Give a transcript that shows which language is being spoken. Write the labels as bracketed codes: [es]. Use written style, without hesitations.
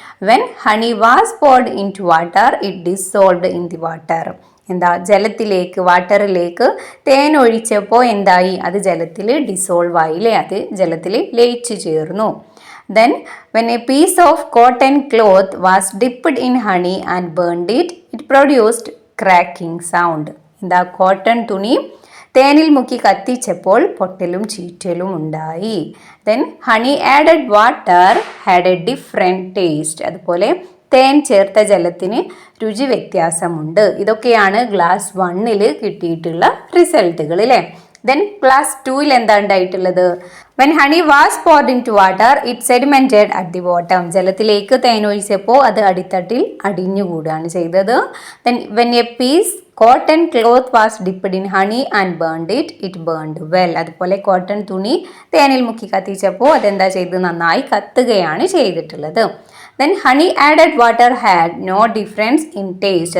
[en] When honey was poured into water it dissolved in the water. [ml] എന്താ? ജലത്തിലേക്ക്, വാട്ടറിലേക്ക് തേൻ ഒഴിച്ചപ്പോൾ എന്തായി? അത് ജലത്തിൽ ഡിസോൾവ് ആയില്ലേ, അത് ജലത്തിൽ ലയിച്ചു ചേർന്നു. [en] Then when a piece of cotton cloth was dipped in honey and burned it, it produced cracking sound. [ml] എന്താ? കോട്ടൺ തുണി തേനിൽ മുക്കി കത്തിച്ചപ്പോൾ പൊട്ടലും ചീറ്റലും ഉണ്ടായി. [en] Then honey added water had a different taste. [ml] അതുപോലെ തേൻ ചേർത്ത ജലത്തിന് രുചി വ്യത്യാസമുണ്ട്. ഇതൊക്കെയാണ് ക്ലാസ് 1 കിട്ടിയിട്ടുള്ള റിസൾട്ടുകൾ അല്ലേ. ദെൻ ക്ലാസ് 2 എന്താ ഉണ്ടായിട്ടുള്ളത്? [en] When honey was poured into water it sedimented at the bottom. [ml] ജലത്തിലേക്ക് തേൻ ഒഴിച്ചപ്പോൾ അത് അടിത്തട്ടിൽ അടിഞ്ഞുകൂടുകയാണ് ചെയ്തത്. [en] Then when a piece cotton cloth was dipped in honey and burned it burned well. [ml] അതുപോലെ കോട്ടൺ തുണി തേനിൽ മുക്കി കത്തിച്ചപ്പോൾ അതെന്താ ചെയ്ത്? നന്നായി കത്തുകയാണ് ചെയ്തിട്ടുള്ളത്. [en] Then honey added water had no difference in taste.